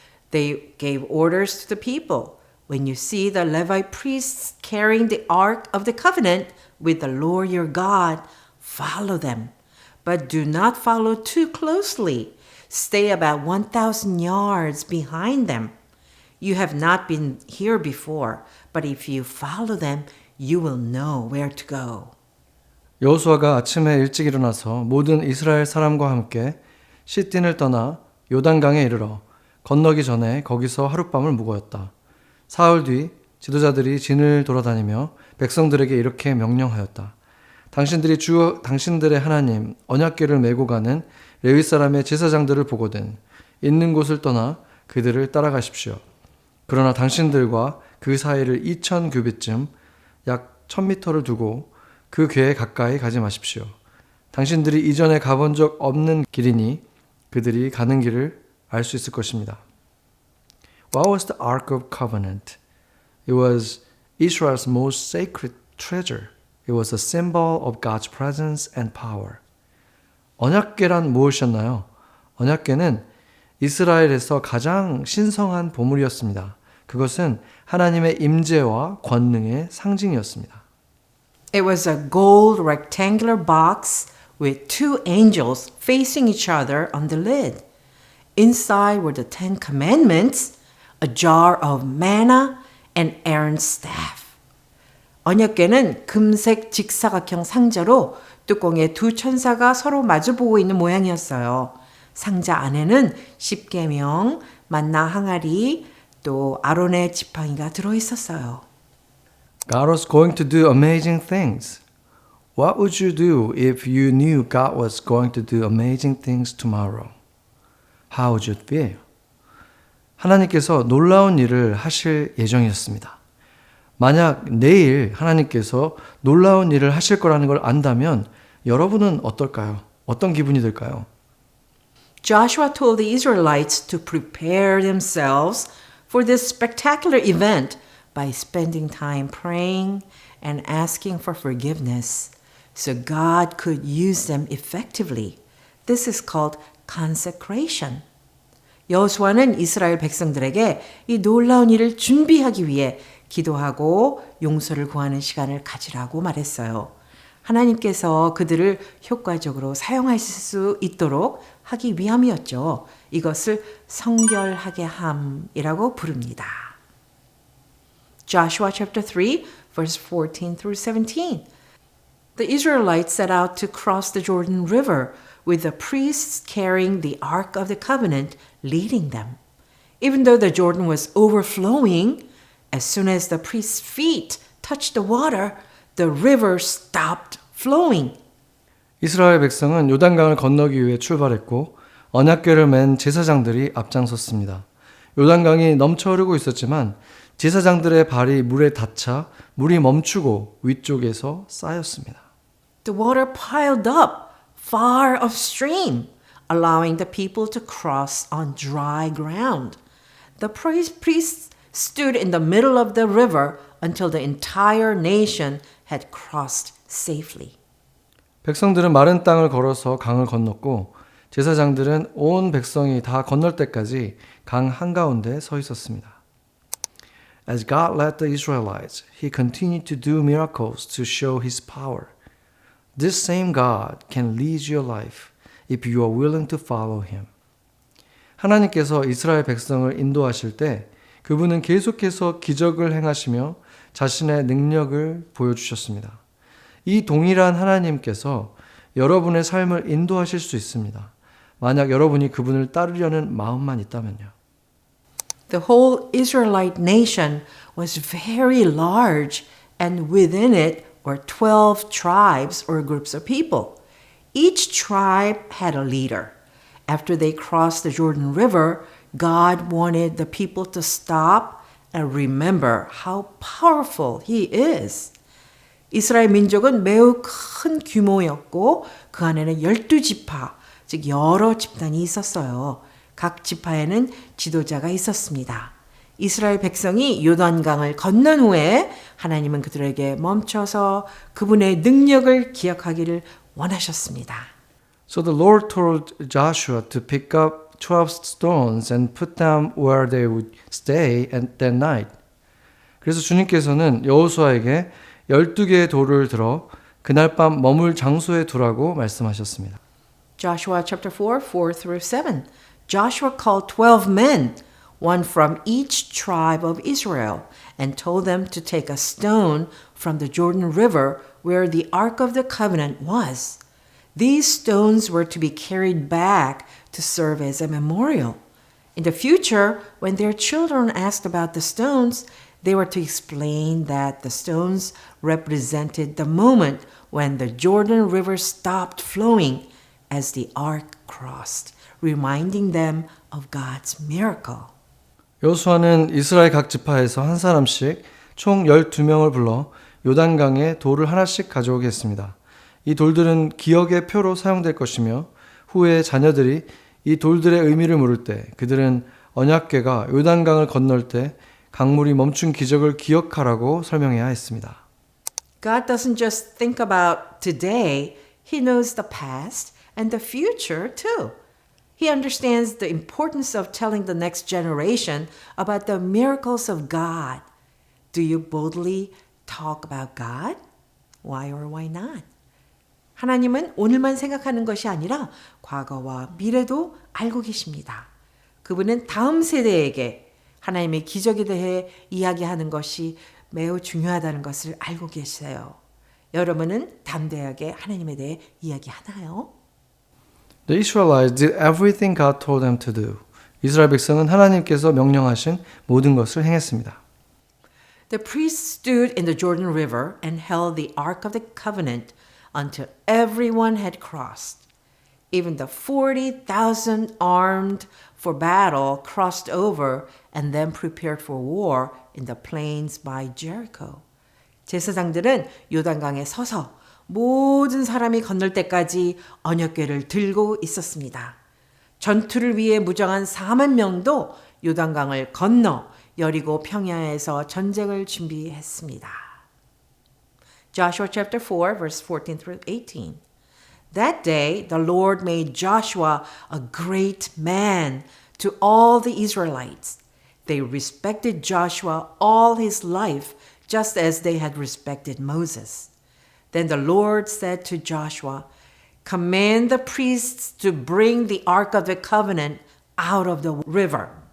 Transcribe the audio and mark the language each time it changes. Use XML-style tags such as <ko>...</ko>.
<en>They gave orders to the people. When you see the Levite priests carrying the Ark of the Covenant with the Lord your God, follow them. But do not follow too closely. Stay about 1,000 yards behind them. You have not been here before, but if you follow them, you will know where to go.</en> <ko>여호수아가 아침에 일찍 일어나서 모든 이스라엘 사람과 함께 시딘을 떠나 요단강에 이르러 건너기 전에 거기서 하룻밤을 묵었다. 사흘 뒤 지도자들이 진을 돌아다니며 백성들에게 이렇게 명령하였다. 당신들이 당신들의 하나님 언약궤를 메고 가는 레위 사람의 제사장들을 보거든 있는 곳을 떠나 그들을 따라가십시오. 그러나 당신들과 그 사이를 2,000 규빗쯤 약 1,000미터를 두고 그 궤에 가까이 가지 마십시오. 당신들이 이전에 가본 적 없는 길이니 그들이 가는 길을 알 수 있을 것입니다.</ko> <en>What was the Ark of Covenant? It was Israel's most sacred treasure. It was a symbol of God's presence and power.</en> <ko>언약궤란 무엇이었나요? 언약궤는 이스라엘에서 가장 신성한 보물이었습니다. 그것은 하나님의 임재와 권능의 상징이었습니다.</ko> <en>It was a gold rectangular box with 2 angels facing each other on the lid. Inside were the 10 commandments, a jar of manna, and Aaron's staff.</en> <ko>언약궤는 금색 직사각형 상자로 뚜껑에 2 천사가 서로 마주보고 있는 모양이었어요. 상자 안에는 십계명, 만나 항아리, 또 아론의 지팡이가 들어있었어요.</ko> <en>God was going to do amazing things. What would you do if you knew God was going to do amazing things tomorrow? How would you feel?</en> <ko>하나님께서 놀라운 일을 하실 예정이었습니다. 만약 내일 하나님께서 놀라운 일을 하실 거라는 걸 안다면 여러분은 어떨까요? 어떤 기분이 들까요?</ko> <en>Joshua told the Israelites to prepare themselves for this spectacular event by spending time praying and asking for forgiveness so God could use them effectively. This is called consecration.</en> <ko>여호수아는 이스라엘 백성들에게 이 놀라운 일을 준비하기 위해 기도하고 용서를 구하는 시간을 가지라고 말했어요. 하나님께서 그들을 효과적으로 사용하실 수 있도록 하기 위함이었죠. 이것을 성결하게 함이라고 부릅니다.</ko> <en>Joshua chapter 3, verse 14 through 17. The Israelites set out to cross the Jordan River with the priests carrying the Ark of the Covenant leading them. Even though the Jordan was overflowing, as soon as the priests' feet touched the water, the river stopped flowing.</en> <ko>이스라엘 백성은 요단강을 건너기 위해 출발했고 언약궤를 맨 제사장들이 앞장섰습니다. 요단강이 넘쳐 흐르고 있었지만 제사장들의 발이 물에 닿자 물이 멈추고 위쪽에서 쌓였습니다.</ko> <en>The water piled up far upstream, allowing the people to cross on dry ground. The priests stood in the middle of the river until the entire nation had crossed safely.</en> <ko>백성들은 마른 땅을 걸어서 강을 건넜고 제사장들은 온 백성이 다 건널 때까지 강 한가운데 서 있었습니다.</ko> <en>As God led the Israelites, He continued to do miracles to show His power. This same God can lead your life if you are willing to follow Him.</en> <ko>하나님께서 이스라엘 백성을 인도하실 때 그분은 계속해서 기적을 행하시며 자신의 능력을 보여주셨습니다. 이 동일한 하나님께서 여러분의 삶을 인도하실 수 있습니다. 만약 여러분이 그분을 따르려는 마음만 있다면요.</ko> <en>The whole Israelite nation was very large, and within it were 12 tribes or groups of people. Each tribe had a leader. After they crossed the Jordan River, God wanted the people to stop and remember how powerful He is.</en> <ko>이스라엘 민족은 매우 큰 규모였고 그 안에는 12지파, 즉 여러 집단이 있었어요. 각 지파에는 지도자가 있었습니다. 이스라엘 백성이 요단강을 건넌 후에 하나님은 그들에게 멈춰서 그분의 능력을 기억하기를 원하셨습니다.</ko> <en>So the Lord told Joshua to pick up 12 stones and put them where they would stay at that night.</en> <ko>그래서 주님께서는 여호수아에게 12개의 돌을 들어 그날 밤 머물 장소에 두라고 말씀하셨습니다.</ko> <en>Joshua chapter 4, 4 through 7. Joshua called 12 men, one from each tribe of Israel, and told them to take a stone from the Jordan River where the Ark of the Covenant was. These stones were to be carried back to serve as a memorial. In the future, when their children asked about the stones, they were to explain that the stones represented the moment when the Jordan River stopped flowing as the ark crossed, reminding them of God's miracle.</en> <ko>여호수아는 이스라엘 각 지파에서 한 사람씩 총 12명을 불러 요단강에 돌을 하나씩 가져오게 했습니다. 이 돌들은 기억의 표로 사용될 것이며 후에 자녀들이 이 돌들의 의미를 물을 때 그들은 언약궤가 요단강을 건널 때 강물이 멈춘 기적을 기억하라고 설명해야 했습니다.</ko> <en>God doesn't just think about today, He knows the past and the future too. He understands the importance of telling the next generation about the miracles of God. Do you boldly talk about God? Why or why not?</en> <ko>하나님은 오늘만 생각하는 것이 아니라 과거와 미래도 알고 계십니다. 그분은 다음 세대에게 하나님의 기적에 대해 이야기하는 것이 매우 중요하다는 것을 알고 계세요. 여러분은 담대하게 하나님에 대해 이야기하나요?</ko> <en>The Israelites did everything God told them to do.</en> <ko>이스라엘 백성은 하나님께서 명령하신 모든 것을 행했습니다.</ko> <en>The priests stood in the Jordan River and held the Ark of the Covenant until everyone had crossed. Even the 40,000 armed for battle crossed over and then prepared for war in the plains by Jericho.</en> <ko>제사장들은 요단강에 서서 모든 사람이 건널 때까지 언약궤를 들고 있었습니다. 전투를 위해 무장한 4만 명도 요단강을 건너 여리고 평야에서 전쟁을 준비했습니다.</ko> <en>Joshua chapter 4 verse 14 through 18. That day the Lord made Joshua a great man to all the Israelites. They respected Joshua all his life just as they had respected Moses. Then the Lord said to Joshua, "Command the priests to bring the Ark of the Covenant out of the river."</en>